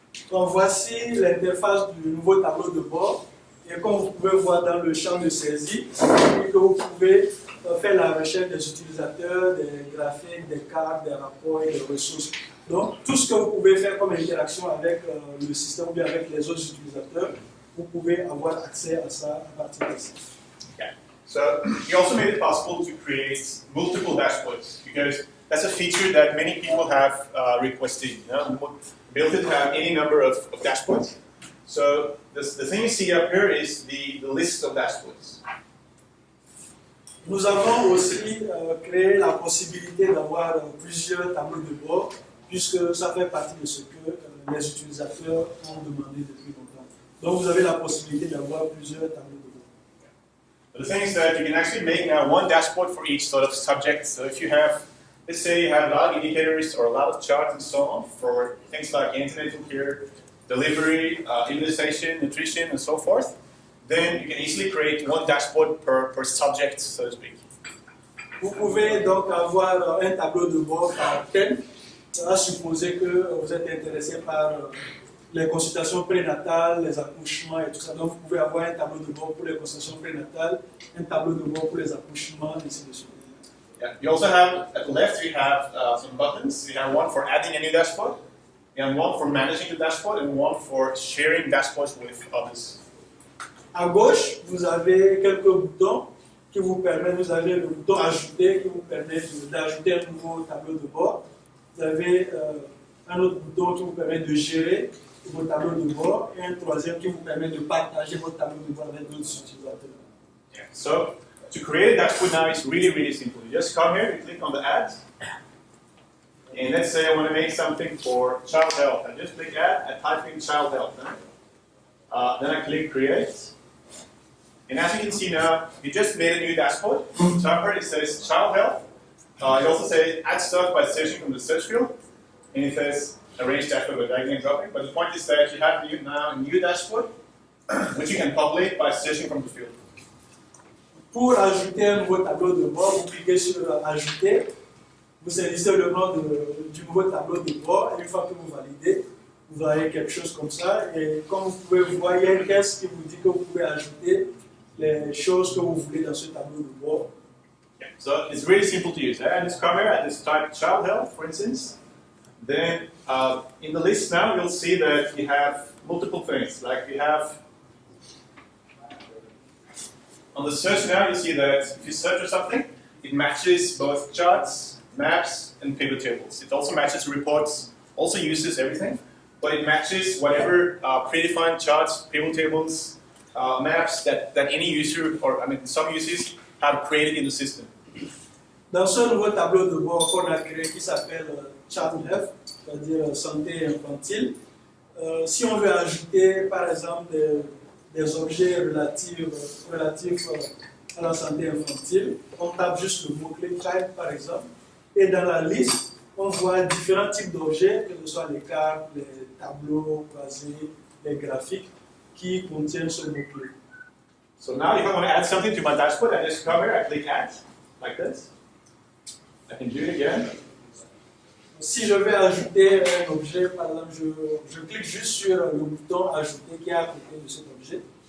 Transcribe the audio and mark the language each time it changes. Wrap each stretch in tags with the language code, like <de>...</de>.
<fr>Donc voici l'interface du nouveau tableau de bord. Et comme vous pouvez voir dans le champ de saisie, que vous pouvez faire la recherche des utilisateurs, des graphiques, des cartes, des rapports et des ressources. Donc tout ce que vous pouvez faire comme interaction avec le système ou bien avec les autres utilisateurs, vous pouvez avoir accès à ça à partir de ça.</fr> <en>Okay. So we also made it possible to create multiple dashboards, because that's a feature that many people have requested. Be able to have any number of dashboards. So the thing you see up here is the list of dashboards.</en> <fr>Nous avons aussi créé la possibilité d'avoir plusieurs tableaux de bord, puisque ça fait partie de ce que les utilisateurs ont demandé depuis longtemps. Donc vous avez la possibilité d'avoir plusieurs tableaux de bord.</fr> <en>The thing is that you can actually make now one dashboard for each sort of subject. So if you have, let's say you have a lot of indicators or a lot of charts and so on for things like antenatal care, delivery, immunization, nutrition, and so forth, then you can easily create one dashboard per subject, so to speak.</en> <fr>Vous pouvez donc avoir un tableau de bord par thème, à supposer que vous êtes intéressé par les consultations prénatales, les accouchements et tout ça. Donc vous pouvez avoir un tableau de bord pour les consultations prénatales, un tableau de bord pour les accouchements, et ainsi de suite.</fr> <en>Yeah. You also have, at the left, you have some buttons. You have one for adding a new dashboard, and one for managing the dashboard, and one for sharing dashboards with others.</en> <fr>À gauche, vous avez quelques boutons qui vous permettent, vous avez le bouton ajouter qui vous permet d'ajouter un nouveau tableau de bord. Vous avez un autre bouton qui vous permet de gérer vos tableaux de bord et un troisième qui vous permet de partager votre tableau de bord avec d'autres utilisateurs.</fr> <en>Yeah. So to create a dashboard now is really, really simple. You just come here, you click on the add, and let's say I want to make something for child health. I just click add, I type in child health. Then I click create. And as you can see now, we just made a new dashboard. Top here it says child health. It also says add stuff by searching from the search field. And it says arrange dashboard by dragging and dropping. But the point is that you have now a new dashboard, which you can populate by searching from the field.</en> <fr>Pour ajouter un nouveau tableau de bord, vous cliquez sur ajouter. Vous saisissez le nom du nouveau tableau de bord. Et une fois que vous validez, vous aurez quelque chose comme ça. Et comme vous pouvez voir, il y a une caisse qui vous dit que vous pouvez ajouter les choses que vous voulez dans ce tableau de bord.</fr> <en>Yeah. So it's really simple to use. I just come here, I just type child health, for instance. Then in the list now, you'll see that you have multiple things. Like we have on the search now, you see that if you search for something, it matches both charts, maps, and pivot tables. It also matches reports, also uses everything, but it matches whatever predefined charts, pivot tables, maps that any user, or I mean some users, have created in the system.</en> <fr>Dans ce nouveau tableau de bord qu'on a créé qui s'appelle ChatF, c'est-à-dire santé infantile, si on veut ajouter par exemple des objets relatifs à la santé infantile, on tape juste le mot-clé child par exemple, et dans la liste, on voit différents types d'objets, que ce soit les cartes, les tableaux croisés, les graphiques, qui contiennent ce mot-clé.</fr> <en>So now if I want to add something to my dashboard, I just come here, I click add, like this. I can do it again.</en> <fr>Si je vais ajouter un objet, par exemple, je clique juste sur le bouton ajouter qui est à côté de cet objet.</fr>